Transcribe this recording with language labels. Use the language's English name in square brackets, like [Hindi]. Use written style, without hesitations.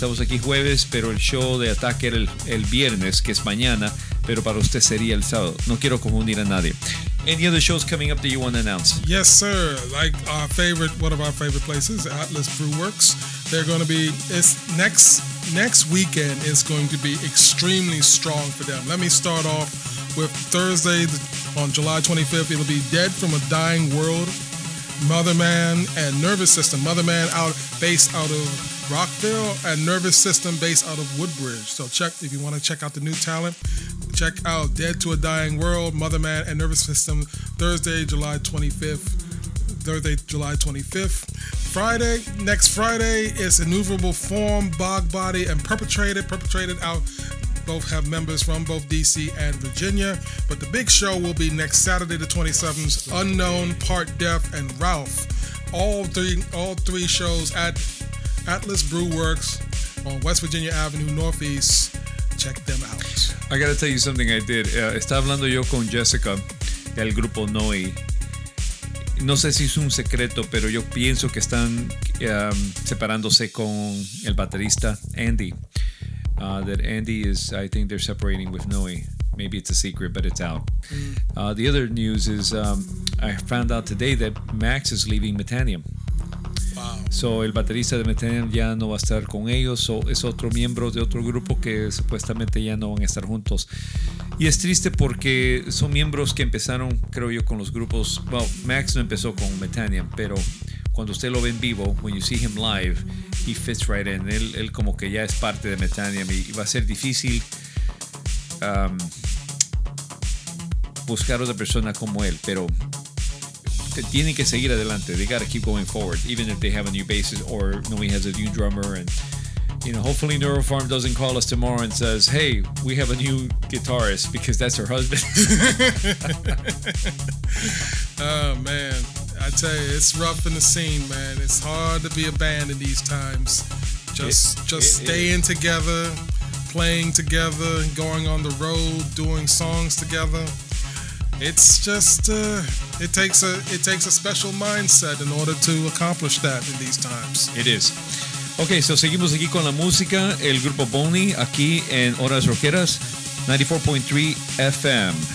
[Spanish] Estamos aquí jueves, pero el show de Ataque era el viernes, que es mañana. Pero para usted sería el sábado. No quiero confundir a nadie. [English] Any other shows coming up that you want to announce? Yes, sir. Like our favorite, one of our favorite places, Atlas Brew Works. They're going to be, it's next weekend is going to be extremely strong for them. Let me start off with Thursday on July 25th. It'll be Dead from a Dying World, Mother Man, and Nervous System. Mother Man based out of Rockville, and Nervous System based out of Woodbridge. So check, if you want to check out the new talent, check out Dead to a Dying World, Mother Man, and Nervous System, Thursday, July 25th. Friday, next Friday, is Innumerable Form, Bog Body, and Perpetrated out. Both have members from both D.C. and Virginia. But the big show will be next Saturday, the 27th, Unknown, Part Deaf, and Ralph. All three shows at Atlas Brew Works on West Virginia Avenue, Northeast. Check them out. I got to tell you something I did. [Spanish] Estaba hablando yo con Jessica del grupo Noi. No sé si es un secreto, pero yo pienso que están separándose con el baterista Andy. [English] That Andy is, I think they're separating with Noe. Maybe it's a secret, but it's out. Mm. The other news is I found out today that Max is leaving Metanium. Wow. [Spanish] So el baterista de Metanium ya no va a estar con ellos. So es otro miembro de otro grupo que supuestamente ya no van a estar juntos. Y es triste porque son miembros que empezaron, creo yo, con los grupos. Well, Max no empezó con Metanium, pero cuando usted lo ve en vivo, [English] when you see him live, he fits right in. [Spanish] Él como que ya es parte de Metanium y va a ser difícil buscar otra persona como él, pero tienen que seguir adelante. [English] They gotta keep going forward, even if they have a new bassist or Noe has a new drummer. And you know, hopefully Neurofarm doesn't call us tomorrow and says, hey, we have a new guitarist, because that's her husband. Oh, man. I tell you, it's rough in the scene, man. It's hard to be a band in these times. Just staying together, playing together, going on the road, doing songs together. It's just, it takes a special mindset in order to accomplish that in these times. It is. Okay, [Spanish] so seguimos aquí con la música. El grupo Boney, aquí en Horas Rojeras, 94.3 FM.